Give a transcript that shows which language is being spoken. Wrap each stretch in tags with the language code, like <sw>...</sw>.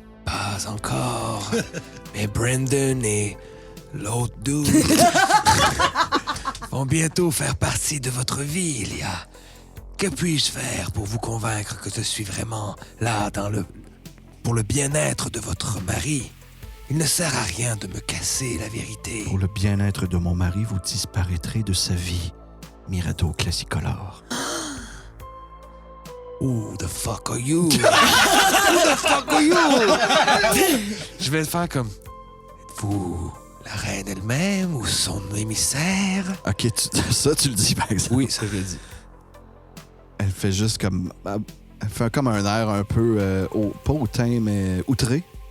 <fr>Pas encore, mais Brandon et l'autre dude vont bientôt faire partie de votre vie, Ilia. Que puis-je faire pour vous convaincre que je suis vraiment là pour le bien-être de votre mari? Il ne sert à rien de me casser la vérité. Pour le bien-être de mon mari, vous disparaîtrez de sa vie. Mirado Classicolor.</fr> <en>Who the fuck are you? Who the fuck are you?</en> <fr>Je vais le faire comme... Êtes-vous la reine elle-même ou son émissaire? OK, ça, tu le dis, par exemple. Oui, ça je le dis. Elle fait juste comme... Elle fait comme un air un peu... pas hautain, mais outré.</fr>